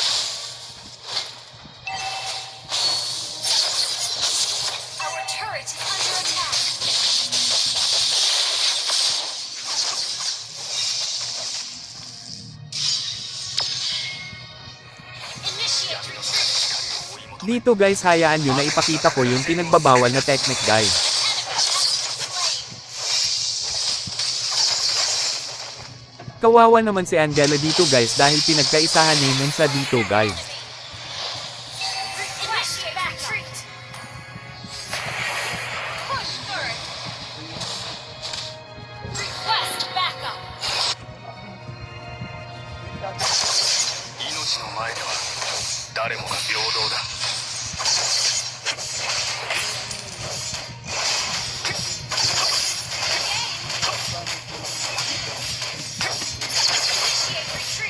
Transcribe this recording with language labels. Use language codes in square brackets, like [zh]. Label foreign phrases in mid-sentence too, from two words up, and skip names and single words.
[en] Our turret is under attack. Initiate retreat. [tl] Dito guys hayaan nyo na ipakita ko yung pinagbabawal na technique guys. Kawawa naman si Angela dito guys dahil pinagkaisahan naman siya dito guys. [en] Request retreat. Push third. Request backup. [ja] 命の前では誰もが平等だ。 [en] Initiate retreat.